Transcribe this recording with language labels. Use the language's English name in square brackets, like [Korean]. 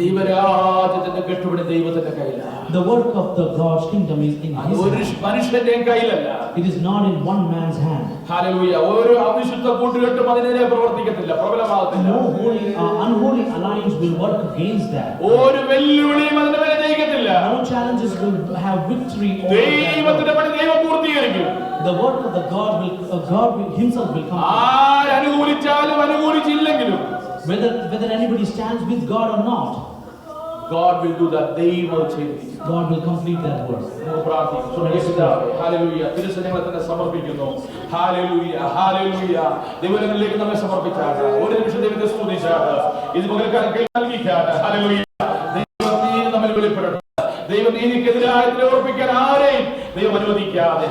[Malayalam] ദൈവരാജ്യത്തിന്റെ കെട്ടുപണി ദൈവത്തിന്റെ കയ്യിലാണ്. [English] The work of the God's kingdom is in His [Malayalam] ഒരു മനുഷ്യന്റെയും കയ്യിലല്ല. [English] It is not in one man's hand. Hallelujah. [Malayalam] ഒരു അവിശുദ്ധ കൂട്ടുകെട്ടും അതിനെതിരെ പ്രവർത്തിക്കത്തില്ല, പ്രബലമാകത്തില്ല. [English] No unholy alliance will work against that. [Malayalam] ഒരു വെല്ലുവിളിയും അതിനെ മേലെ ജയിക്കത്തില്ല. [English] No challenges will have victory over [Malayalam] ദൈവത്തിന്റെ പണി ദൈവം പൂർത്തീകരിക്കും. [English] The work of the God Himself will come. [Malayalam] ആര് അനുകൂലിച്ചാലും അനുകൂലിച്ചില്ലെങ്കിലും, [English] Whether anybody stands with God or not, God will do that. [Malayalam] ദൈവം ചെയ്യും. [English] God will complete that work. [Malayalam] നമുക്ക് പ്രാർത്ഥിക്കാം. ഹല്ലേലൂയ. തിരുസന്നിധിയിൽ തന്നെ സമർപ്പിക്കുന്നു. ഹല്ലേലൂയ. ഹല്ലേലൂയ. ദൈവങ്ങളിലേക്ക് നമ്മെ സമർപ്പിച്ചാട്ടെ. ഒരു നിമിഷം ദൈവത്തെ സ്തുതിച്ചാട്ടെ. ഇത് പകൽക്കാലം നൽകിക്കാട്ടെ. ഹല്ലേലൂയ. ദൈവനീതി നമ്മിൽ വെളിപ്പെടട്ടെ. ദൈവനീതിക്കെതിരായി പ്രവർത്തിക്കാൻ ആരെയും ദൈവം അനുവദിക്കാതെ.